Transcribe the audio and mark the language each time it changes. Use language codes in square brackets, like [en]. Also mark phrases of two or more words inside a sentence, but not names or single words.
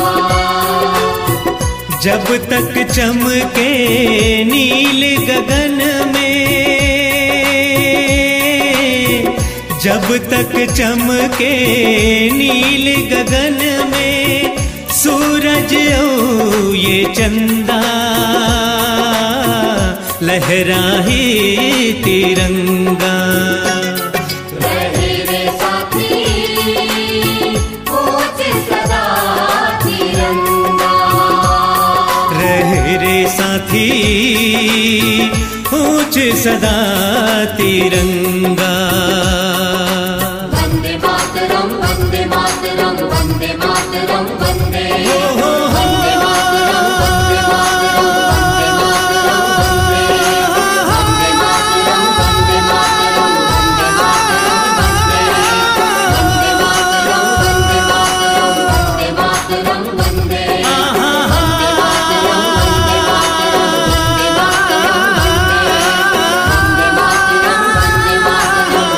[hi] जब तक चमके नील गगन में, जब तक चमके नील गगन में सूरज ओ ये चंदा, लहराए तिरंगा। रहे रे साथी ऊंच सदा तिरंगा, रहे रे साथी ऊंच सदा तिरंगा। [sa] वंदे मातरम वंदे मातरम वंदे मातरम वंदे, वंदे मातरम वंदे मातरम वंदे मातरम वंदे, वंदे मातरम वंदे मातरम वंदे मातरम वंदे, वंदे मातरम वंदे मातरम वंदे मातरम वंदे, वंदे मातरम वंदे मातरम वंदे मातरम वंदे, वंदे मातरम वंदे मातरम